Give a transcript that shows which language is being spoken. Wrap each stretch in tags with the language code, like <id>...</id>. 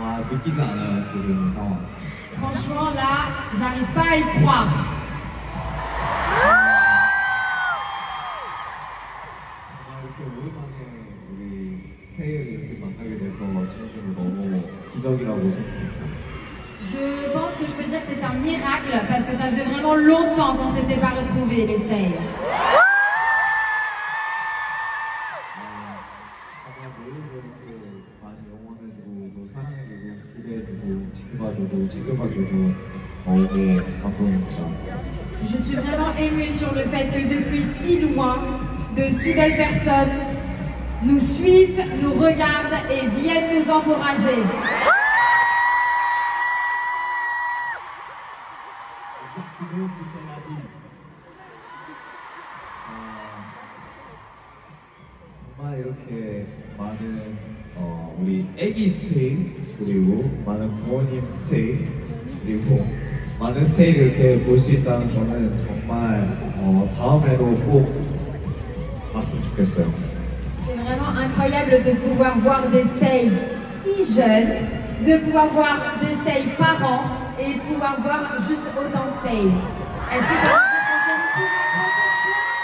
<ko>믿기지 않아요, 지금 상황.</ko> <fr>Franchement, là, j'arrive pas à y croire.</fr> <ko>정말 이렇게 오랜만에 우리 스테이를 이렇게 만나게 돼서 진심으로 너무 기적이라고 생각합니다.</ko> <fr>Je pense que je peux dire que c'est un miracle parce que ça faisait vraiment longtemps qu'on s'était pas retrouvés, les Stays.</fr> <ko>다들 모여서 이렇게 많이 응원해주고 또 사랑해주고 기대해주고 지켜봐주고 챙겨봐주고 너무 감동입니다.</ko> <fr>Je suis vraiment émue sur le fait que depuis si loin, de si belles personnes nous suivent, nous regardent et viennent nous encourager.</fr> <ko>정말 이렇게 많은 우리 애기 스테이 그리고 많은 부모님 스테이 그리고 많은 스테이를 이렇게 볼 수 있다는 거는 정말 다음에도 꼭 봤으면 좋겠어요.</ko> <fr>C'est vraiment incroyable de pouvoir voir des Stays si jeunes, de pouvoir voir des Stays par an et de pouvoir voir juste autant de Stays. Est-ce que ça veut dire qu'on se retrouve la prochaine fois?</fr>